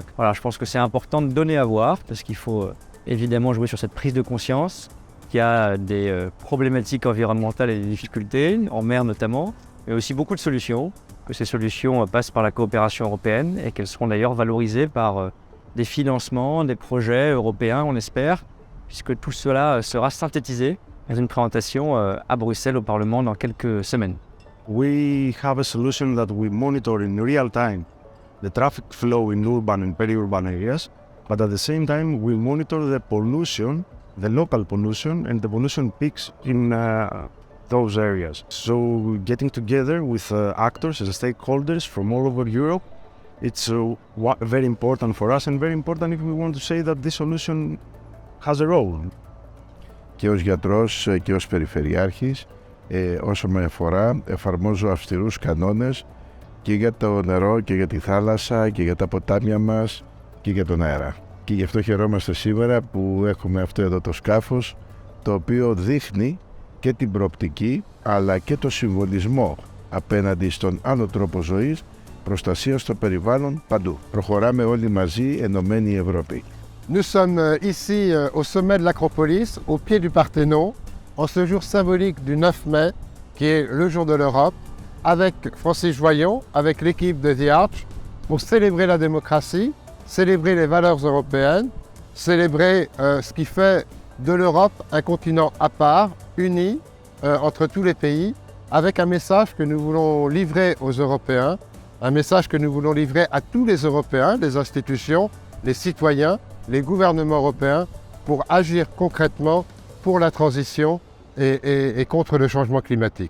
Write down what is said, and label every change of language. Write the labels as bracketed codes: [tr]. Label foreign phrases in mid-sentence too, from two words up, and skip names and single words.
[fr] Voilà, je pense que c'est important de donner à voir parce qu'il faut évidemment jouer sur cette prise de conscience qu'il y a des problématiques environnementales et des difficultés, en mer notamment, mais aussi beaucoup de solutions, que ces solutions passent par la coopération européenne et qu'elles seront d'ailleurs valorisées par des financements, des projets européens, on espère, puisque tout cela sera synthétisé dans une présentation à Bruxelles au Parlement dans quelques semaines. [en] We have a solution that we monitor in real time the traffic flow in urban and peri-urban areas, but at the same time we monitor the pollution, the local pollution and the pollution peaks in those areas. So getting together with actors and stakeholders from all over Europe, it's very important for us and very important if we want to say that this solution has a role. [el] Και ως γιατρός και ως περιφερειάρχης, όσο με αφορά, εφαρμόζω αυστηρούς κανόνες και για το νερό και για τη θάλασσα και για τα ποτάμια μας και για τον αέρα. Και γι' αυτό χαιρόμαστε σήμερα που έχουμε αυτό εδώ το σκάφος, το οποίο δείχνει και την προοπτική αλλά και το συμβολισμό απέναντι στον άλλο τρόπο ζωής, προστασία στο περιβάλλον παντού. Προχωράμε όλοι μαζί, ενωμένη η Ευρώπη. [fr] Nous sommes ici au sommet de l'Acropolis, au pied du Parthénon, en ce jour symbolique du 9 mai, qui est le jour de l'Europe, avec Francis Joyon, avec l'équipe de The Arch, pour célébrer la démocratie, célébrer les valeurs européennes, célébrer ce qui fait de l'Europe un continent à part, uni entre tous les pays, avec un message que nous voulons livrer aux Européens, un message que nous voulons livrer à tous les Européens, les institutions, les citoyens, les gouvernements européens, pour agir concrètement pour la transition et contre le changement climatique.